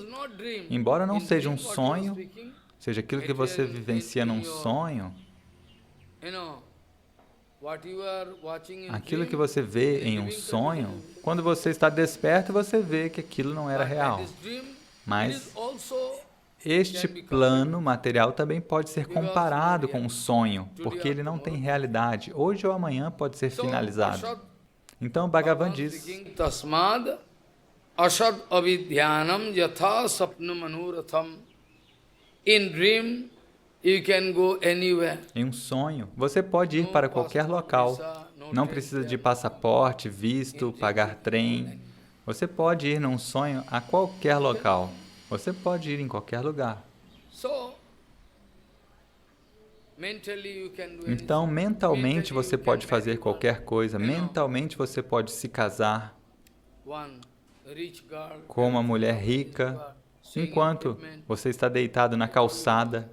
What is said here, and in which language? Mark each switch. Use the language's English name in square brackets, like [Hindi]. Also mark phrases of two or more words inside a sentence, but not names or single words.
[Portuguese] Embora não seja um sonho, seja aquilo que você vivencia num sonho, aquilo que você vê em um sonho, quando você está desperto, você vê que aquilo não era real. Mas este plano material também pode ser comparado com um sonho, porque ele não tem realidade. Hoje ou amanhã pode ser finalizado. Então, Bhagavan diz, [Sanskrit] तस्माद् असद् अविद्यानाम् यथा सप्न मनुरथम्. [English] In dream, you can go anywhere. [Portuguese] em um sonho, você pode ir para qualquer local. Não precisa de passaporte, visto, pagar trem. Você pode ir num sonho a qualquer local. Você pode ir em qualquer lugar. So, Então, mentalmente você pode fazer qualquer coisa, mentalmente você pode se casar com uma mulher rica, enquanto você está deitado na calçada.